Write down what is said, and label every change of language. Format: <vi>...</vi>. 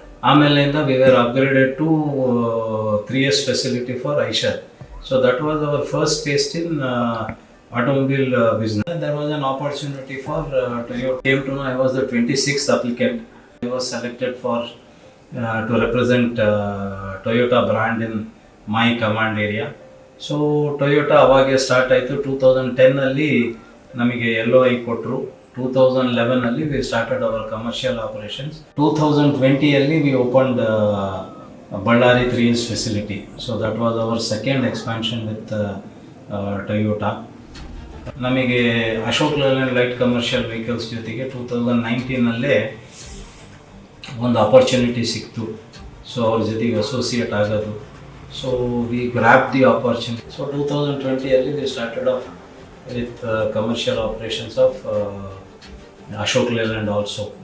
<kn>ಆಮೇಲಿಂದ</kn> <en>We were upgraded to 3 years facility for Eicher. So that was our first taste in automobile business. There was an opportunity for Toyota. Came to know I was the 26th applicant. I was selected for to represent Toyota brand in my command area.</en> <kn>So Toyota ಅವಾಗೆ start ಆಯಿತು. 2010 ನಮಗೆ LOI ಕೊಟ್ಟರು.</kn> <en>2011 we started our commercial operations. 2020 we opened Ballari 3 years facility. So that was our second expansion with Toyota.</en> <kn>ನಮಗೆ Ashok Layland light commercial vehicles ಜೊತೆಗೆ 2019 ಒಂದು opportunity ಸಿಕ್ತು. So ಅವ್ರ ಜೊತೆಗೆ ಅಸೋಸಿಯೇಟ್ ಆಗೋದು.</kn> <en>So we grab the opportunity. So 2020 we started off with commercial operations of Ashok Leyland also.</en>